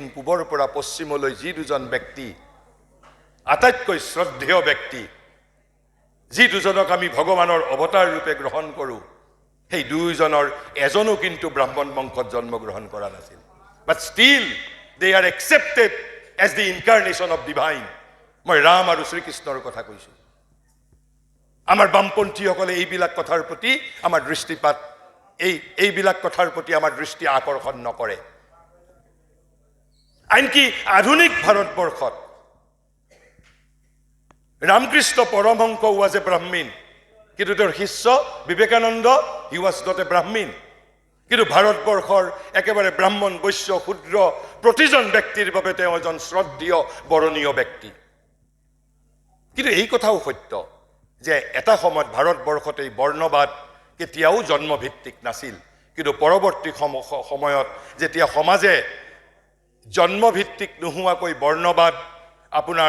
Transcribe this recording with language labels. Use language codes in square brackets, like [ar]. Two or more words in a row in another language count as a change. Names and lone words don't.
[as] পূবৰ পৰা পশ্চিমলৈ যি দুজন ব্যক্তি আটাইতকৈ শ্ৰদ্ধেয় ব্যক্তি যি দুজনক আমি ভগৱানৰ অৱতাৰ ৰূপে গ্ৰহণ কৰোঁ সেই দুইজনৰ এজনো কিন্তু ব্ৰাহ্মণ বংশত জন্মগ্ৰহণ কৰা নাছিল [en] but still they are accepted as the incarnation of divine [as] মই ৰাম আৰু শ্ৰীকৃষ্ণৰ কথা কৈছোঁ আমাৰ বামপন্থীসকলে এইবিলাক কথাৰ প্ৰতি আমাৰ দৃষ্টিপাত এইবিলাক কথাৰ প্ৰতি আমাৰ দৃষ্টি আকৰ্ষণ নকৰে আনকি আধুনিক ভাৰতবৰ্ষত ৰামকৃষ্ণ পৰমহংস [en] was a [as] ব্ৰাহ্মণ কিন্তু তেওঁৰ শিষ্য বিবেকানন্দ he [en] was not a [as] ব্ৰাহ্মণ কিন্তু ভাৰতবৰ্ষৰ একেবাৰে ব্ৰাহ্মণ বৈশ্য ক্ষুদ্ৰ প্ৰতিজন ব্যক্তিৰ বাবে তেওঁ এজন শ্ৰদ্ধেয় বৰণীয় ব্যক্তি কিন্তু এই কথাও সত্য যে এটা সময়ত ভাৰতবৰ্ষত এই বৰ্ণবাদ কেতিয়াও জন্মভিত্তিক নাছিল কিন্তু পৰৱৰ্তী সময়ত যেতিয়া সমাজে জন্মভিত্তিক নোহোৱাকৈ বৰ্ণবাদ আপোনাৰ